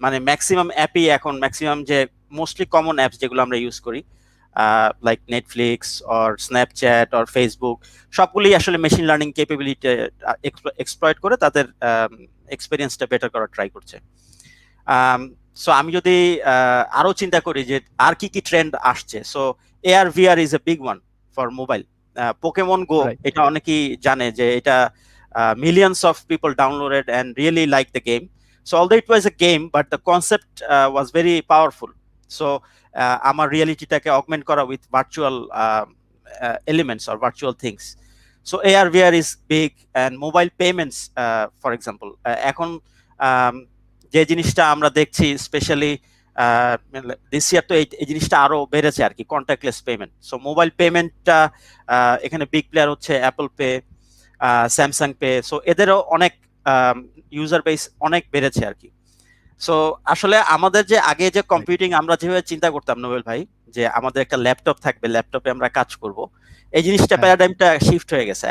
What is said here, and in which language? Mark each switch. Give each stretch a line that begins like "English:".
Bangla: মানে ম্যাক্সিমাম অ্যাপই এখন, ম্যাক্সিমাম যে মোস্টলি কমন অ্যাপস যেগুলো আমরা ইউজ করি, like Netflix or Snapchat or Facebook, সবগুলি আসলে মেশিন লার্নিং ক্যাপাবিলিটি এক্সপ্লয়েট করে তাদের এক্সপেরিয়েন্সটা বেটার করার ট্রাই করছে। সো আমি যদি আরো চিন্তা করি যে আর কি ট্রেন্ড আসছে, so
English: AR VR is a big one for mobile. Pokemon go,
Bangla: এটা অনেকেই জানে যে এটা
English: millions of people downloaded and really liked the game. So although it was a game, but the concept was very powerful. So
Bangla: আমার রিয়েলিটিটাকে augment করা
English: with virtual elements or virtual things. So AR VR is big, and mobile payments, for example,
Bangla: এখন যে জিনিসটা আমরা দেখছি
English: specially this year
Bangla: তো এই জিনিসটা আরো বেড়েছে আর কি, কন্ট্যাক্টলেস পেমেন্ট। সো মোবাইল পেমেন্টটা এখানে বিগ প্লেয়ার হচ্ছে Apple pay, Samsung pay. So এদেরও অনেক ইউজার বেস অনেক বেড়েছে আর কি। সো আসলে আমাদের যে আগে যে কম্পিউটিং আমরা যেভাবে চিন্তা করতাম নোবেল ভাই, যে আমাদের একটা ল্যাপটপ থাকবে, ল্যাপটপে আমরা কাজ করব, এই জিনিসটা প্যারাডাইমটা শিফট হয়ে গেছে।